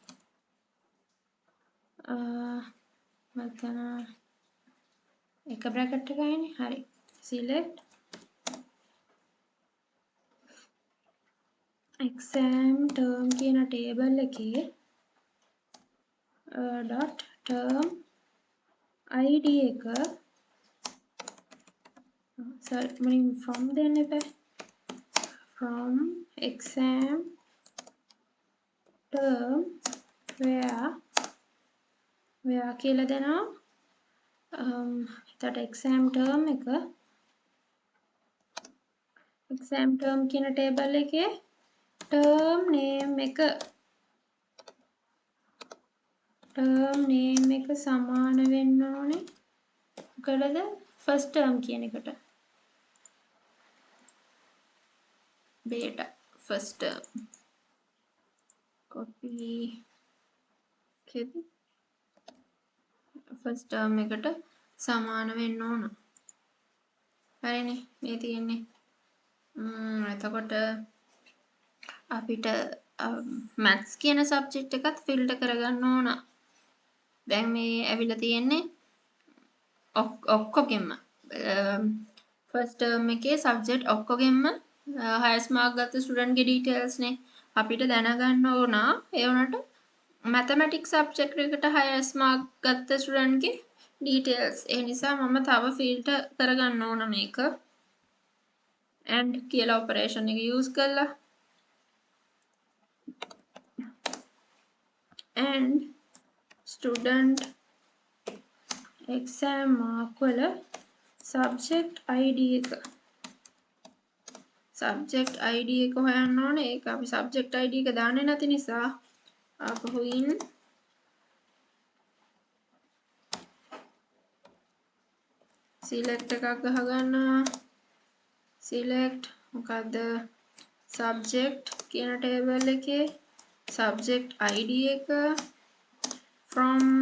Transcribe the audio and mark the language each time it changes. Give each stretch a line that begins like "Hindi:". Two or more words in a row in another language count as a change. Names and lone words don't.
Sinhala: මෙතන එක bracket එකයිනේ හරි
English: select exam term
Sinhala: කියන table එකේ
English: dot term id
Sinhala: එක sorry මම from දෙන්න එපා
English: from exam term where
Sinhala: කියලා දෙනවා එතකොට
English: exam term
Sinhala: එක
English: exam term
Sinhala: කියන table එකේ
English: term name
Sinhala: එක සමාන වෙන්න ඕනේ මොකටද
English: first term
Sinhala: කියන එකට
English: beta first term copy
Sinhala: එකේදී
English: first term
Sinhala: එකට සමාන වෙන්න ඕන හරිනේ මේ තියෙන්නේ එතකොට අපිට maths කියන subject එකත් filter කරගන්න ඕන දැන් මේ ඇවිල්ලා තියෙන්නේ ඔක්කොගෙම
English: first term
Sinhala: එකේ subject ඔක්කොගෙම
English: highest mark
Sinhala: ගත්ත student ගේ details නේ අපිට දැනගන්න ඕන ඒ වුණාට
English: mathematics subject
Sinhala: එකට
English: highest mark
Sinhala: ගත්ත student ගේ details ඒ නිසා මම තව filter කරගන්න ඕන මේක and කියලා operation එක use කරලා
English: and student exam mark
Sinhala: වල
English: subject id
Sinhala: එක හොයන්න ඕනේ ඒක අපි
English: subject id
Sinhala: එක දාන්නේ නැති නිසා ආපහු
English: in select
Sinhala: එකක් ගහගන්නවා select මොකද්ද subject කියන table එකේ
English: subject id
Sinhala: එක from